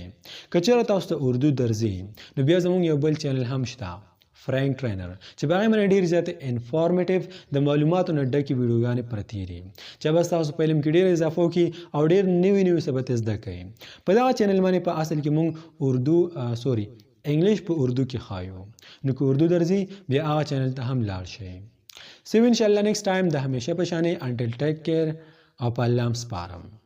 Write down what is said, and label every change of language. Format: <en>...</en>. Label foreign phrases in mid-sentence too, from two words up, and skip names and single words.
<ps>که چېرته تاسو ته اردو درځي نو بیا زموږ یو بل چینل هم شته فرینک ټرینر چې په هغې باندې ډېرې زیاتې انفارمیټیو د معلوماتو نه ډکې ویډیوګانې پرتې دي چې به ستاسو په علم کې ډېر اضافه وکړي او ډېر نوي څه به زده کوئ. په دغه چینل باندې په اصل کې موږ انګلیش په اردو کې خایو نو که اردو درځي بیا هغه چینل ته هم لاړ شئ.</ps> <en>See you inshallah next time</en> <ps>د همیشه په شانې</ps> <en>until take care</en> <ps>او په الله سپارم.</ps>